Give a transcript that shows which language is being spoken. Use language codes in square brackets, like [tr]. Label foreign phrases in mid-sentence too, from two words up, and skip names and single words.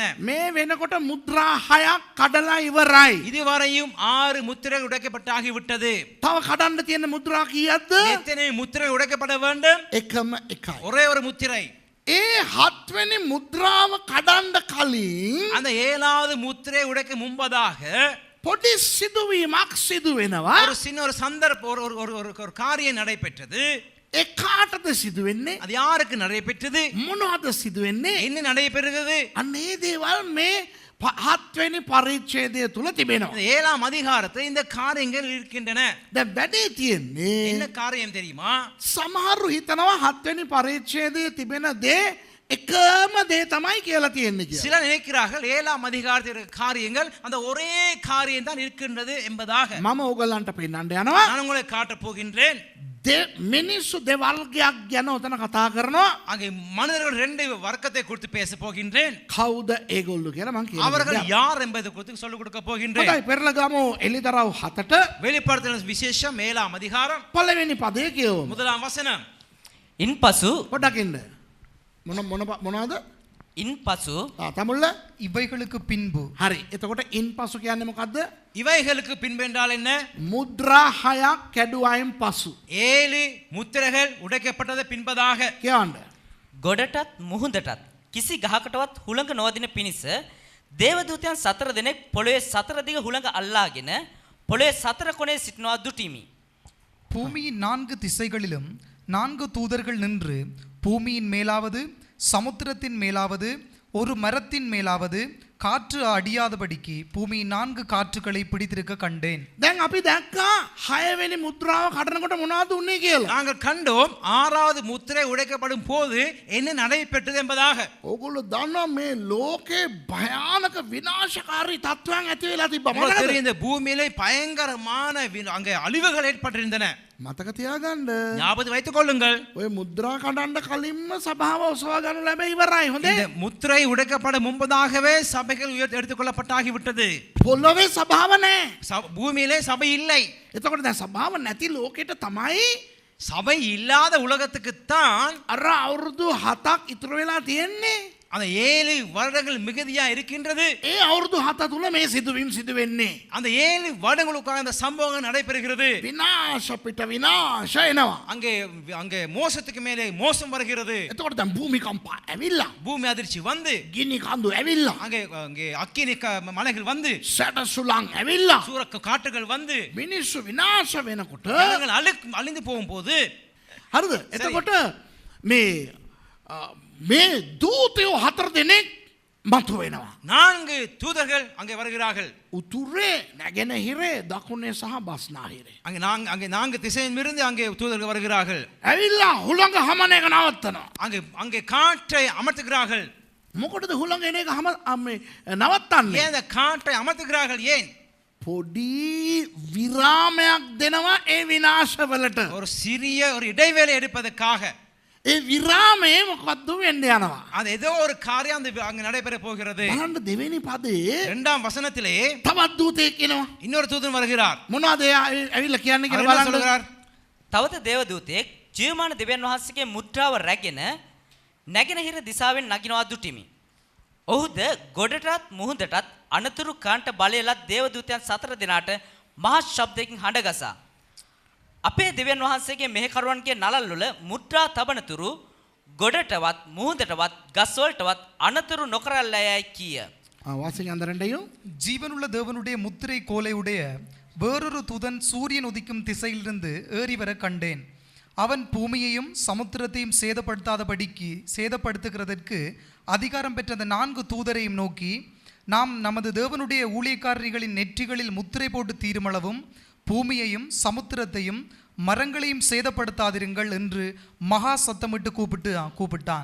[si] මේ වෙනකොට මුද්‍රා 6ක් කඩලා ඉවරයි. [ta] இதுவரையும் 6 முத்திரைகள் உடைக்கப்பட்டாகி விட்டது. [si] තව කඩන්න තියෙන මුද්‍රා කීයක්ද? [ta] எத்தனை முத்திரை உடைக்கப்பட வேண்டும்? [si] එකම එකයි. [ta] ஒரே ஒரு முத்திரை. [si] ඒ 7 වෙනි මුද්‍රාව කඩන්න කලින් [ta] அந்த 7வது முத்திரை உடைக்க முன்பதாக [si] පොඩි සිදුවීමක් සිදු වෙනවා. [ta] ஒரு சின்ன ஒரு சந்தர்ப்பம் ஒரு காரியம் நடைபெற்றது. [si] ඒ කාටද සිදු වෙන්නේ? [ta] அது யாருக்கு நடைபெற்றது? [si] මොනවද සිදු වෙන්නේ? [ta] என்ன நடைபெறுகிறது? [si] අන්න ඒ දේවල් මේ 7 වෙනි පරිච්ඡේදය තුල තිබෙනවා. [ta] இந்த 7ஆம் அதிகாரத்தில் இந்த காரியங்கள் இருக்கின்றன. [si] දැන් වැඩේ තියෙන්නේ [ta] என்ன காரியம் தெரியுமா? [si] සමහරු හිතනවා 7 වෙනි පරිච්ඡේදයේ තිබෙන දේ එකම දේ තමයි කියලා තියෙන්නේ කියලා. [ta] சிலர் நினைக்கிறார்கள் 7ஆம் அதிகாரத்தில் இருக்கிற காரியங்கள் அந்த ஒரே காரியம் தான் இருக்கின்றது என்பதாக. [si] මම ඕගලන්ට පෙන්නන්න යනවා. [ta] நான் உங்களை காட்டப் போகின்றேன். [si] මිනිස්සු දෙවර්ගයක් ගැන උතන කතා කරනවා. [ta] அங்கே மனிதர்கள் 2 வர்க்கத்தை குறித்து பேச போகின்றேன். [si] කවුද ඒගොල්ලෝ කියලා මම කියනවා. [ta] அவர்கள் யார் என்பதை குறித்து சொல்லிக் கொடுக்க போகின்றேன். [si] හොඳයි පෙරලගමු එළිදරව් 7ට [ta] வெளிப்படுத்தின விசேஷம் 7ஆம் அதிகாரம் [si] පළවෙනි පදේ කියවමු. [ta] முதலாம் வசனம். [si] ඉන්පසු පොඩ්ඩක් ඉන්න. මොනවද? ඉන්පසු තමුල්ල [ta] இவைகளுக்கு பின்பு. [si] හරි. එතකොට ඉන්පසු කියන්නේ මොකද්ද? [ta] இவைகளுக்கு பின்பு என்றால் என்ன? [si] මුද්‍රා 6ක් කැඩුවායින් පසු. [ta] 7 முத்திரைகள் உடைக்கப்பட்டது பின்பதாக. [si] කියවන්න. ගොඩටත් මුහුදටත් කිසි ගහකටවත් හුළඟ නොවදින පිණිස දේවදූතයන් 4 දෙනෙක් පොළොවේ 4 දිග හුළඟ අල්ලාගෙන පොළොවේ 4 කොනේ සිටිනවා දුටිමි. [ta] பூமியின் 4 திசைகளிலும் 4 தூதர்கள் நின்று பூமியின் மேலாவது சமுத்திரத்தின் மேலாவது ஒரு மரத்தின் மேலாவது காற்று அடியாதபடிக்கு பூமியின் 4 காற்றுகளை பிடித்திருக்க கண்டேன். [si] දැන් අපි දැක්කා 6 වෙනි මුද්‍රාව කඩනකොට මොනවද උන්නේ කියලා. [ta] நாங்கள் கண்டோம் 6வது முத்திரை உடைக்கப்படும் போது என்ன நடைபெற்றது என்பதாக. [si] ඕගොල්ලෝ දන්නවා මේ ලෝකේ භයානක විනාශකාරී තත්ත්වයන් ඇති වෙලා තිබ්බා. [ta] உங்களுக்கு தெரியும் இந்த பூமியிலே பயங்கரமான அங்கே அழிவுகள் ஏற்பட்டிருந்தன. [si] මතක තියාගන්න. [ta] ஞாபகம் வைத்துக் கொள்ளுங்கள். [si] ඔය මුද්‍රා කඩන්න කලින්ම සභාව ඔසවා ගන්න ලැබෙ ඉවරයි. හොඳේ. [ta] இந்த முத்திரை உடைக்கப்பட முன்பதாகவே சபைகள் எடுத்துக்கொள்ளப்பட்டாகி விட்டது. [si] පොළොවේ සභාව නැහැ. [ta] பூமியிலே சபை இல்லை. [si] එතකොට දැන් සභාව නැති ලෝකෙට තමයි [ta] சபை இல்லாத உலகத்துக்குத்தான் [si] අර අවුරුදු 7ක් ඉතුරු වෙලා තියෙන්නේ. [ta] அந்த 7 வருடங்கள் மிகுதியா இருக்கின்றது. [si] ඒ අවුරුදු 7 තුල මේ සිදුවීම් සිදු වෙන්නේ. [ta] அந்த 7 வருடங்களுக்காக அந்த சம்பவங்கள் நடைபெறுகிறது. [si] විනාශ පිට විනාශ එනවා. [ta] அங்கே அங்கே மோசத்துக்கு மேலே மோசம் வருகிறது. [si] එතකොට දැන් භූමිකම්පා ඇවිල්ලා. [ta] பூமி அதிர்ச்சி வந்து [si] ගිනි කඳු ඇවිල්ලා. [ta] அங்கே அங்கே அக்கினி மலைகள் வந்து [si] සැටසුලං ඇවිල්ලා. [ta] சூறக்க காற்றுகள் வந்து [si] මිනිස්සු විනාශ වෙනකොට [ta] ஜனங்கள் அழிந்து போகும்போது [si] හරිද? එතකොට මේ දූතයෝ 4 දෙනෙක් මතු වෙනවා. [ta] 4 தூதர்கள் அங்கே வருகிறார்கள். [si] උතුරේ, නැගෙනහිරේ, දකුණේ සහ බස්නාහිරේ. [ta] அங்கே 4 திசையிலிருந்து அங்கே தூதர்கள் வருகிறார்கள். [si] ඇවිල්ලා හුළඟ හමන එක නවත්තනවා. [ta] அங்கே காற்றை அமர்த்துகிறார்கள். [si] මොකටද හුළඟ එන එක නවත්තන්නේ? [ta] ஏன் அந்த காற்றை அமர்த்துகிறார்கள்? ஏன்? [si] පොඩි විරාමයක් දෙනවා ඒ විනාශවලට. [ta] ஒரு சிறிய ஒரு இடைவேளை எடுப்பதற்காக. [si] ඒ විරාමයේ මොකද්ද වෙන්නේ යනවා. [ta] அது ஏதோ ஒரு காரியம் அங்கே நடைபெற போகிறது. [si] බලන්න දෙවෙනි පදේ [ta] 2ஆம் வசனத்திலே [si] තවත් දූතයෙක් එනවා. [ta] இன்னொரு தூதன் வருகிறார். [si] මොනවද ඇවිල්ලා කියන්නේ [ta] அவர் [si] කියලා [ta] என்ன [si] බලන්න. [ta] சொல்கிறார்? [si] තවද දේවදූතයෙක් ජීවමාන දෙවියන් වහන්සේගේ මුද්‍රාව රැගෙන නැගෙනහිර දිසාවෙන් නගිනවා දුටිමි. ඔහුද ගොඩටත් මුහුදටත් අනතුරු කාන්ට බලය ලත් දේවදූතයන් 4 දෙනාට මහා ශබ්දයකින් හඬ ගසා අපේ දෙවියන් වහන්සේගේ මෙහෙකරුවන්ගේ නළල් වල මුද්‍රා තබනතුරු ගොඩටවත් මුහුදටවත් ගස්වලටවත් අනතුරු නොකරල්ලයයි කීය. [ta] வாசிங்க அந்த ரெண்டையும். ஜீவனுள்ள தேவனுடைய முத்திரை கோலை உடைய வேறொரு தூதன் சூரியன் உதிக்கும் திசையிலிருந்து ஏறி வர கண்டேன். அவன் பூமியையும் சமுத்திரத்தையும் சேதப்படுத்துகிறதற்கு அதிகாரம் பெற்ற அந்த 4 தூதரையும் நோக்கி, நாம் நமது தேவனுடைய ஊழியக்காரர்களின் நெற்றிகளில் முத்திரை போட்டு தீருமளவும் பூமியையும் சமுத்திரத்தையும் மரங்களையும் சேதப்படுத்தாதிருங்கள் என்று மகா சத்தமிட்டு கூப்பிட்டான்.